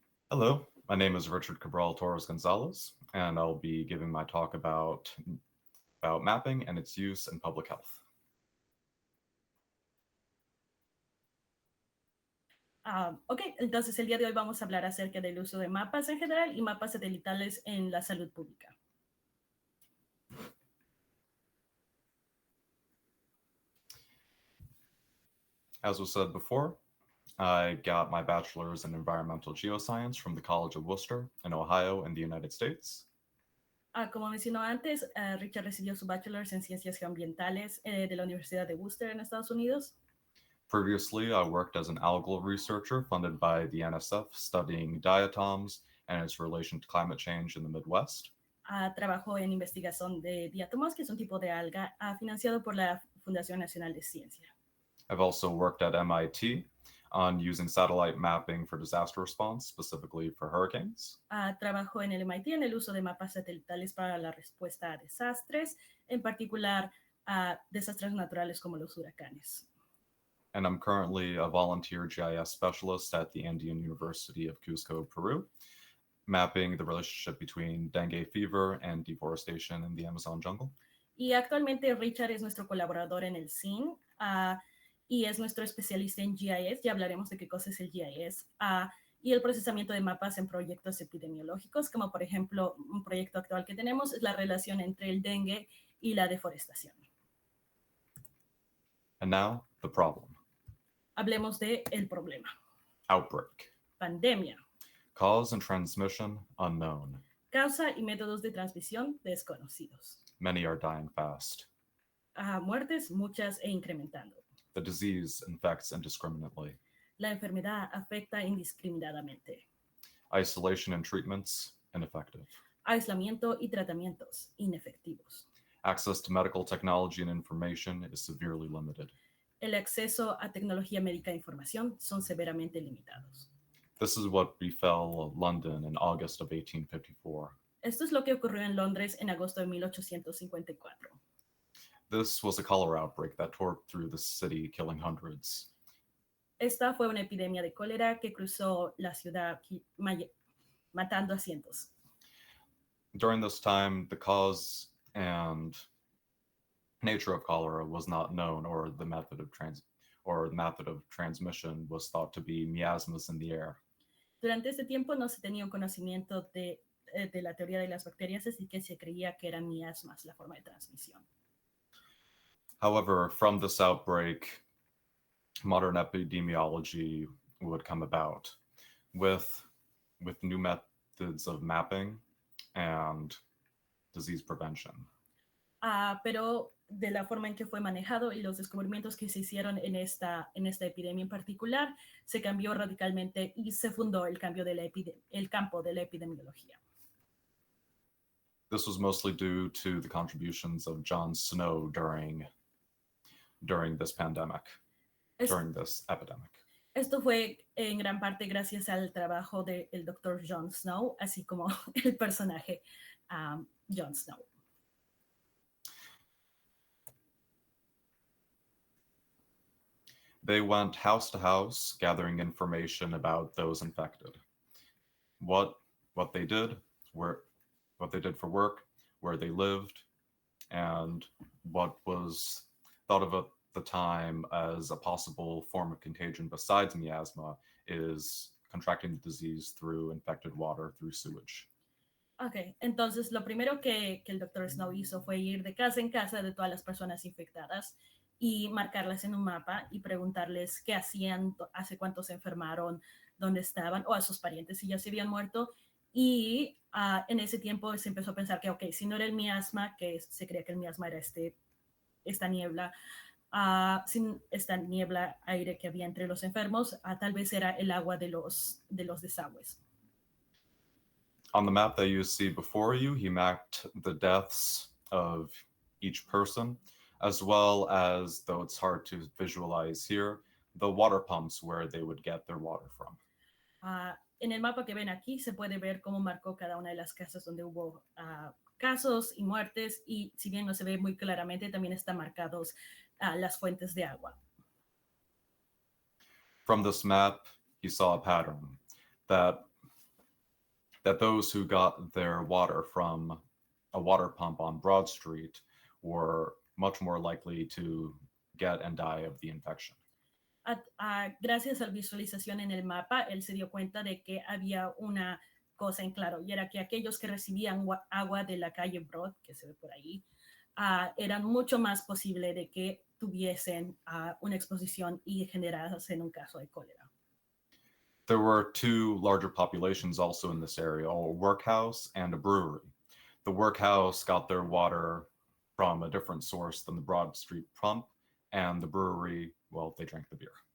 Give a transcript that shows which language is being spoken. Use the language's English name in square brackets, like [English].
[English] Hello, my name is Richard Cabral Torres Gonzalez, and I'll be giving my talk about mapping and its use in public health. [Spanish] Ok, entonces el día de hoy vamos a hablar acerca del uso de mapas en general y mapas satelitales en la salud pública. [English] As was said before, I got my bachelor's in environmental geoscience from the College of Worcester in Ohio in the United States. [Spanish] Como mencionó antes, Richard recibió su bachelor's en ciencias geoambientales de la Universidad de Worcester en Estados Unidos. [English] Previously, I worked as an algal researcher funded by the NSF studying diatoms and its relation to climate change in the Midwest. [Spanish] Trabajó en investigación de diatomos, que es un tipo de alga financiado por la Fundación Nacional de Ciencia. [English] I've also worked at MIT on using satellite mapping for disaster response, specifically for hurricanes. [Spanish] Trabajó en el MIT en el uso de mapas satelitales para la respuesta a desastres, en particular a desastres naturales como los huracanes. [English] And I'm currently a volunteer GIS specialist at the Andean University of Cusco, Peru, mapping the relationship between dengue fever and deforestation in the Amazon jungle. [Spanish] Y actualmente Richard es nuestro colaborador en el CIN y es nuestro especialista en GIS. Ya hablaremos de qué cosa es el GIS. Y el procesamiento de mapas en proyectos epidemiológicos, como por ejemplo un proyecto actual que tenemos es la relación entre el dengue y la deforestación. [English] And now, the problem. [Spanish] Hablemos de el problema. [English] Outbreak. [Spanish] Pandemia. [English] Cause and transmission unknown. [Spanish] Causa y métodos de transmisión desconocidos. [English] Many are dying fast. [Spanish] Muertes, muchas e incrementando. [English] The disease infects indiscriminately. [Spanish] La enfermedad afecta indiscriminadamente. [English] Isolation and treatments ineffective. [Spanish] Aislamiento y tratamientos inefectivos. [English] Access to medical technology and information is severely limited. [Spanish] El acceso a tecnología médica e información son severamente limitados. [English] This is what befell London in August of 1854. [Spanish] Esto es lo que ocurrió en Londres en agosto de 1854. [English] This was a cholera outbreak that tore through the city, killing hundreds. [Spanish] Esta fue una epidemia de cólera que cruzó la ciudad matando a cientos. [English] During this time, the cause and nature of cholera was not known, or the method of transmission was thought to be miasmas in the air. [Spanish] Durante este tiempo no se tenía un conocimiento de la teoría de las bacterias, así que se creía que eran miasmas la forma de transmisión. [English] However, from this outbreak, modern epidemiology would come about with new methods of mapping and disease prevention. [Spanish] Pero de la forma en que fue manejado y los descubrimientos que se hicieron en esta epidemia en particular, se cambió radicalmente y se fundó el campo de la epidemiología. [English] This was mostly due to the contributions of John Snow during this pandemic, during this epidemic. [Spanish] Esto fue en gran parte gracias al trabajo del Dr. John Snow, así como el personaje John Snow. [English] They went house to house, gathering information about those infected. What they did for work, where they lived, and what was thought of at the time as a possible form of contagion besides miasma is contracting the disease through infected water through sewage. [Spanish] Ok, entonces lo primero que el Dr. Snow hizo fue ir de casa en casa de todas las personas infectadas y marcarlas en un mapa y preguntarles qué hacían, hace cuánto se enfermaron, dónde estaban, o a sus parientes si ya se habían muerto. Y en ese tiempo se empezó a pensar que, ok, si no era el miasma, que se creía que el miasma era esta niebla, sin esta niebla aire que había entre los enfermos, tal vez era el agua de los desagües. [English] On the map that you see before you, he mapped the deaths of each person, as well as, though it's hard to visualize here, the water pumps where they would get their water from. [Spanish] En el mapa que ven aquí se puede ver cómo marcó cada una de las casas donde hubo casos y muertes, y si bien no se ve muy claramente, también están marcados las fuentes de agua. [English] From this map, he saw a pattern that those who got their water from a water pump on Broad Street were much more likely to get and die of the infection. [Spanish] Gracias a la visualización en el mapa, él se dio cuenta de que había una cosa en claro, y era que aquellos que recibían agua de la calle Broad, que se ve por ahí, eran mucho más posible de que tuviesen una exposición y generasen un caso de cólera. [English] There were two larger populations also in this area, a workhouse and a brewery. The workhouse got their water from a different source than the Broad Street pump, and the brewery, well, they drank the beer.